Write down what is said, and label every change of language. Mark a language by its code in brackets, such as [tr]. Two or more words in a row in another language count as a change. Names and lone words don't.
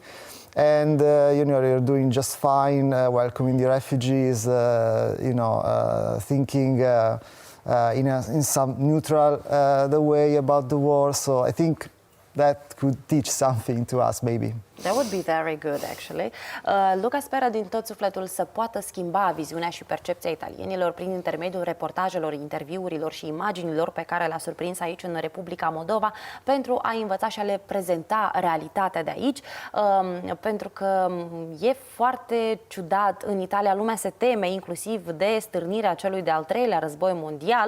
[en] And you're doing just fine, welcoming the refugees, thinking in some neutral the way about the war. So I think that could teach something to us, maybe. That would be very good, actually. [ro] Luca speră din tot sufletul să poată schimba viziunea și percepția italienilor prin intermediul reportajelor, interviurilor și imaginilor pe care le-a surprins aici în Republica Moldova pentru a învăța și a le prezenta realitatea de aici. Pentru că e foarte ciudat, în Italia lumea se teme inclusiv de stârnirea celui de-al treilea război mondial.